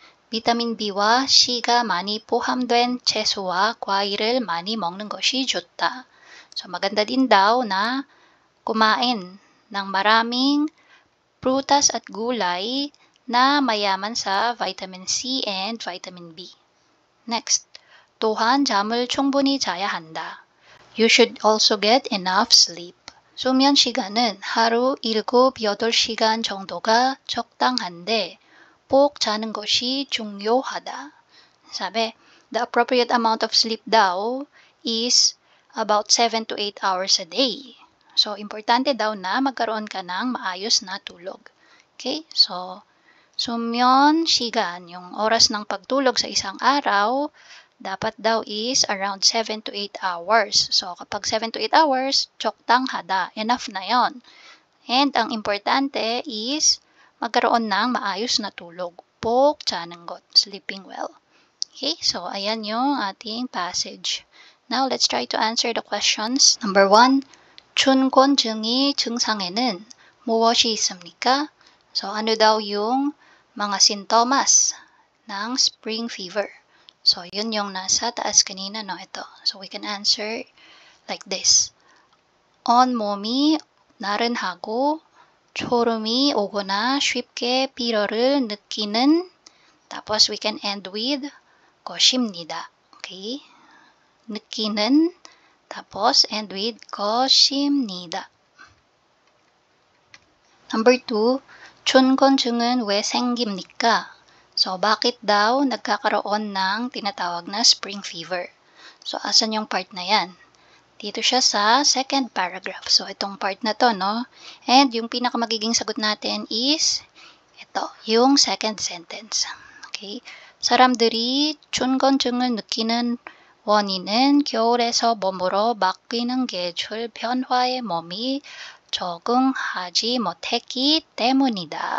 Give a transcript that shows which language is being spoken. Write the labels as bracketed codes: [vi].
[ko] 비타민 B와 C가 많이 포함된 채소와 과일을 많이 먹는 것이 좋다. [tl] So, maganda din daw na kumain ng maraming prutas at gulay na mayaman sa vitamin C and vitamin B. [ko] Next, 또한 잠을 충분히 자야 한다. [en] You should also get enough sleep. [ko] 수면 시간은 하루 7-8시간 정도가 적당한데 꼭 자는 것이 중요하다. [en] Sabi, the appropriate amount of sleep daw is about 7 to 8 hours a day. [tl] So, importante daw na magkaroon ka ng maayos na tulog. Okay? So, [ko] 수면 시간, [tl] yung oras ng pagtulog sa isang araw, dapat daw [en] is around 7 to 8 hours. [tl] So, kapag 7 to 8 hours, [ko] 적당하다. [tl] Enough na yon. And ang importante is magkaroon ng maayos na tulog. [ko] 푹 자는 것. [en] Sleeping well. [tl] Okay, so ayan yung ating passage. [en] Now, let's try to answer the questions. [ko] Number 1, 춘곤증의 증상에는 무엇이 있습니까? [tl] So, ano daw yung mga sintomas ng spring fever? So, yun yung nasa taas kanina, no? Ito. [en] So, we can answer like this. [ko] 온몸이 나른하고 초름이 오거나 쉽게 피로를 느끼는, [en] tapos we can end with [ko] 것입니다. [en] Okay? [ko] 느끼는, [en] tapos end with [ko] 것입니다. Number 2, 춘곤증은 왜 생깁니까? [tl] So, bakit daw nagkakaroon ng tinatawag na spring fever? So, asan yung part na yan? Dito siya sa second paragraph. So, itong part na to, no? And yung pinakamagiging sagot natin is ito, yung second sentence. [en] Okay? [ko] 사람들이 춘곤증을 느끼는 원인은 겨울에서 봄으로 바뀌는 계절 변화에 몸이 적응하지 못했기 때문이다.